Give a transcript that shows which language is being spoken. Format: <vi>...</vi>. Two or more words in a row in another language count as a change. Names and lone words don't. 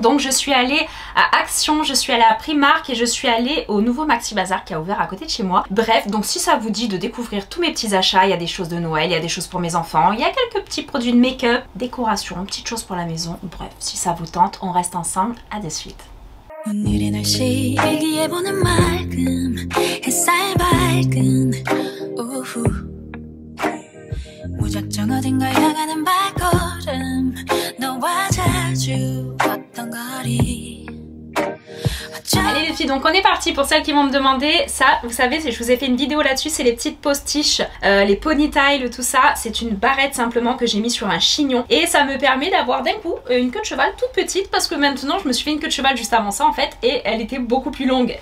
<fr>Donc je suis allée à Action, je suis allée à Primark et je suis allée au nouveau Maxi Bazar qui a ouvert à côté de chez moi. Bref, donc si ça vous dit de découvrir tous mes petits achats, il y a des choses de Noël, il y a des choses pour mes enfants, il y a quelques petits produits de make-up, décoration, petites choses pour la maison. Bref, si ça vous tente, on reste ensemble, à de suite.</fr> <ko>오늘의 날씨 일기예보는 맑음 햇살 밝은 오후 무작정 어딘가 향하는 발걸음 너와 자주 걷던 거리</ko> <fr>Allez les filles, donc on est parti. Pour celles qui vont me demander, ça vous savez, je vous ai fait une vidéo là-dessus, c'est les petites postiches, les ponytails, tout ça. C'est une barrette simplement que j'ai mis sur un chignon et ça me permet d'avoir d'un coup une queue de cheval toute petite, parce que maintenant je me suis fait une queue de cheval juste avant ça en fait et elle était beaucoup plus longue.</fr>